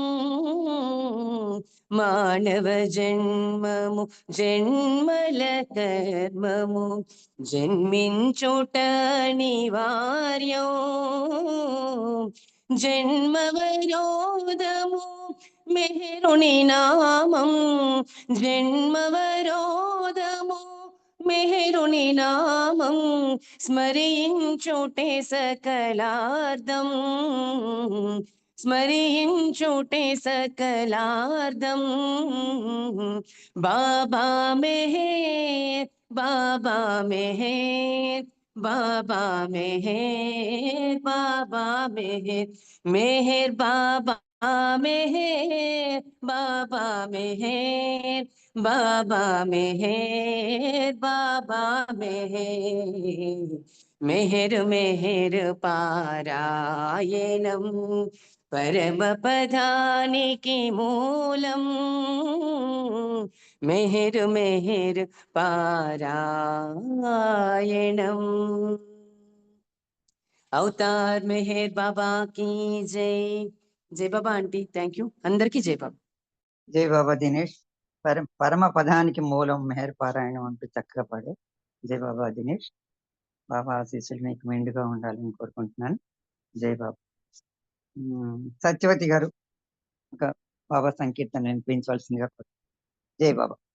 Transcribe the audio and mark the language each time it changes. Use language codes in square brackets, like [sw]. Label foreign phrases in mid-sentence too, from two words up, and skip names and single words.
[te] మానవ జన్మము జన్మల కర్మము జన్మించుట నివార్యమ్ జన్మవరోధము మెహరుని నామం జన్మవరోధము మెహరుని నామం స్మరించుటే సకలార్ధం స్మరించుటే సకలార్ధం बाबा मेहर बाबा मेहर बाबा मेहर बाबा मेहर मेहर बाबा मेहर बाबा मेहर बाबा मेहर बाबा मेहर मेहर मेहर पारायणं పరమపదానికి మూలమ్ మెహర్ మెహర్ పారాయణమ్ అవతార్ మెహర్ బాబా [hi] की जय [te] जय बाबा आंटी [en] thank you [te] అందరికీ జై బాబా. జై బాబా దినేష్. పరమ పదానికి మూలం మెహర్ పారాయణం అంటూ చక్కగా పాడే. జై బాబా దినేష్. బాబా ఆశీస్సులు మీకు మెండుగా ఉండాలని కోరుకుంటున్నాను. జై బాబా. సత్యవతి గారు ఒక బాబా సంకీర్తన వినిపించవలసిందిగా జై బాబా.